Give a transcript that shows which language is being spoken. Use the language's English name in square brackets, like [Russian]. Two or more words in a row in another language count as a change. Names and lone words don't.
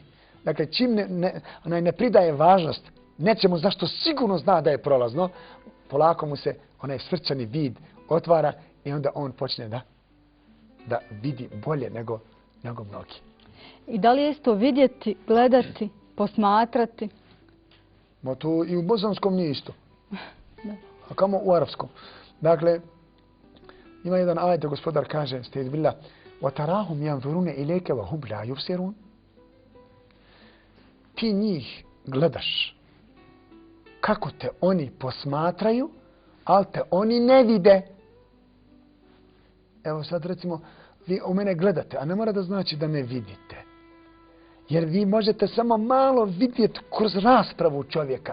[Bosnian] Dakle, čim ne pridaje važnost nečemu zašto sigurno zna da je prolazno, polako mu se onaj srčani vid otvara i onda on počne da vidi bolje nego mnogi. I da li je isto vidjeti, gledati, posmatrati? Ma to i u bosanskom nije isto. A kamo u arapskom. Dakle, ima jedan ajet, gospodar kaže, stejz billah, [Arabic] وَتَرَاهُمْ يَنْظُرُونَ إِلَيْكَ وَهُمْ لَا يُبْصِرُونَ. [Bosnian] Ti njih gledaš kako te oni posmatraju, ali te oni ne vide. Evo sad recimo, vi u mene gledate, a ne mora da znači da me vidite. Jer vi možete samo malo vidjeti kroz raspravu čovjeka.